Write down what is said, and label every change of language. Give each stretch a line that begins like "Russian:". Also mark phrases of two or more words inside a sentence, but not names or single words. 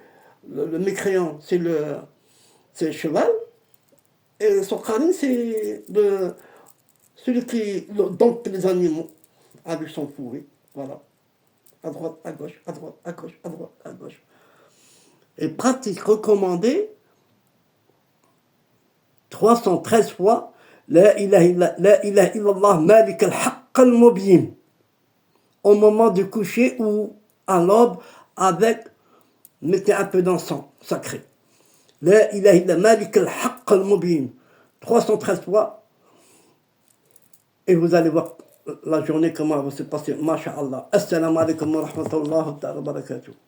French: C'est le mécréant, c'est le cheval, et son Qarin, c'est celui qui dompte les animaux avec son fouet. Voilà. À droite, à gauche, à droite, à gauche, à droite, à gauche. Et pratique recommandée 313 fois
Arabic: لا إله إلا الله ملك الحق المبين
French: au moment du coucher ou à l'aube avec, mettez un peu d'encens sacré.
Arabic: لا إله إلا الله ملك الحق المبين
French: 313 fois et vous allez voir la journée comment elle va se passer. Masha'Allah.
Arabic: السلام عليكم ورحمة الله وبركاته.